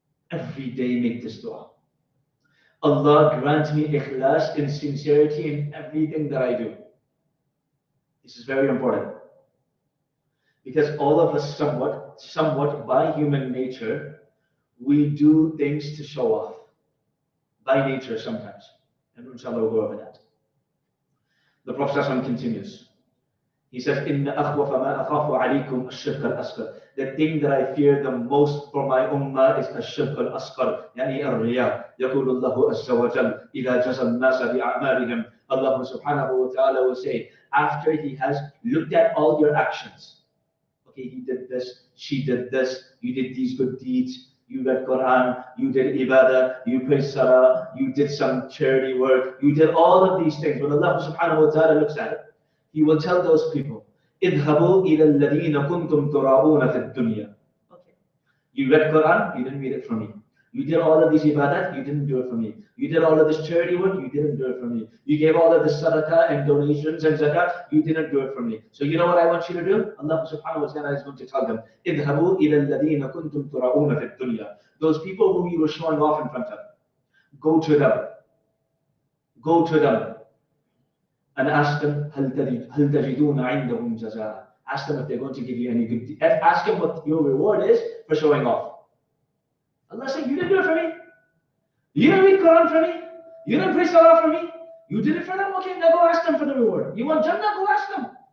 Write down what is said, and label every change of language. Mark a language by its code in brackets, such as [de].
[en] Every day make this dua. Allah, grant me ikhlas and sincerity in everything that I do. This is very important. Because all of us somewhat by human nature, we do things to show off. By nature sometimes. And inshallah we'll go over that. The Prophet continues. He says, [ar] إِنَّ أَخْوَفَ مَا أَخَافُ عَلَيْكُمْ الشِّرْكَ الْأَصْغَرِ. [en] The thing that I fear the most for my ummah is [ar] الشِّرْكَ الْأَصْغَرِ. يعني الرِّيَاء. يقول الله عز وجل إِذَا جَزَى النَّاسَ بِأَعْمَالِهِمْ. [en] Allah subhanahu wa ta'ala will say, after He has looked at all your actions. Okay, he did this, she did this, you did these good deeds, you read Quran, you did ibadah, you prayed salah, you did some charity work, you did all of these things. When Allah subhanahu wa ta'ala looks at it, He will tell those people, [ar] اذهبوا إلى الذين كنتم تراؤون في الدنيا. [en] Okay. You read Quran, you didn't read it from me. You did all of these ibadat, you didn't do it for me. You did all of this charity work, you didn't do it for me. You gave all of this sadaqah and donations and zakat, you didn't do it for me. So you know what I want you to do? Allah subhanahu wa ta'ala is going to tell them, [ar] اذهبوا إلى الذين كنتم تراؤون في الدنيا. [en] Those people whom you were showing off in front of, go to them. Go to them. And ask them, [ar] هل تجدون عندهم جزاء? [en] Ask them if they're going to give you any good deed. Ask them what your reward is for showing off. Allah said, you didn't do it for me. You didn't read Quran for me. You didn't pray salah for me. You did it for them. Okay, now go ask them for the reward. You want Jannah? Go ask them.